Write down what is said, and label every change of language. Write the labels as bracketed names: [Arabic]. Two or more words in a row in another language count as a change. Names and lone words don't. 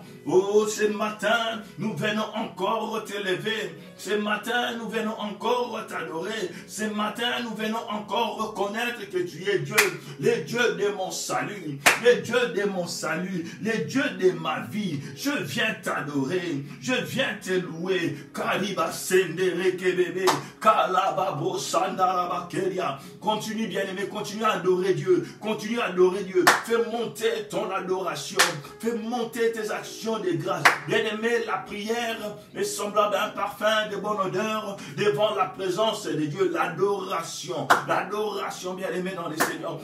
[French] Oh, ce matin, nous venons encore te lever. Ce matin, nous venons encore t'adorer. Ce matin, nous venons encore reconnaître que tu es Dieu, le Dieu de mon salut, le Dieu de mon salut, le Dieu de ma vie. Je viens t'adorer, je viens te louer. Kariba sendere kebebe, kalababo sandarabakeria. Continue, bien-aimé, continue à adorer Dieu, continue à adorer Dieu. Fais monter ton adoration, fais monter tes actions de grâce. Bien-aimé, la prière est semblable à un parfum de bonne odeur devant la présence de Dieu. L'adoration, bien-aimé dans les Seigneurs.